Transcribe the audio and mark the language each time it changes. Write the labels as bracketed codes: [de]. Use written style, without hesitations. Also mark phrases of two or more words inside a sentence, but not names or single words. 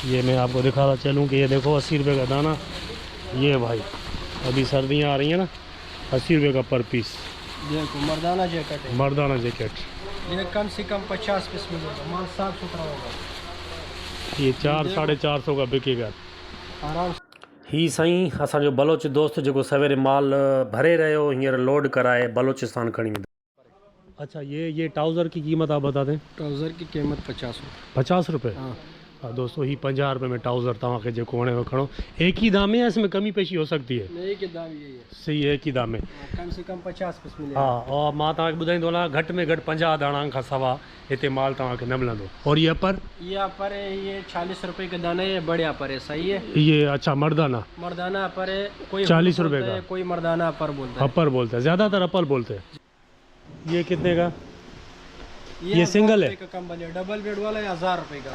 [hi] ये मैं आपको दिखा रहा चलूँ कि ये देखो 80 रुपए का दाना। ये भाई अभी सर्दियाँ आ रही हैं ना, 80 रुपए का पर पीस। देखो मर्दाना जैकेट है। मर्दाना जैकेट। ये कम से कम 50 पीस मिलेगा, माल साफ सुथरा होगा। ये 400-450 का बिकेगा आराम से। [sd] ही साईं असांजो बलोच दोस्त जेको सवेरे माल भरे रहियो हींअर लोड कराए बलोचिस्तान खणी वेंदो। [hi] अच्छा ये ट्राउज़र की कीमत आप बता दें। ट्राउज़र की कीमत 50 रुपये। 50 रुपये? हाँ। [sd] दोस्तों ही 50 रुपये में ट्राउज़र तव्हांखे जेको वणे खणो। [hi] एक ही दाम में या इसमें कमी पेशी हो सकती है? नहीं के दाम यही है। सही है, एक ही दाम में। कम से कम 50 पीस मिलेगा। [sd] हाँ, और मां तव्हांखे ॿुधाईंदो हलां घटि में घटि 50 दाणा खां सवा हिते माल तव्हांखे न मिलंदो। [hi] और ये अपर? ये अपर है, ये 40 रुपये का दाना है, बड़े अपर है, सही है। ये अच्छा मर्दाना? मर्दाना अपर है, कोई 40 रुपये बोलता का? है, कोई मर्दाना अपर बोलता है। अपर बोलते हैं, ज़्यादातर अपर बोलते हैं। ये कितने का? ये सिंगल है? का कंबल है, डबल बेड वाला है 1000 रुपये का।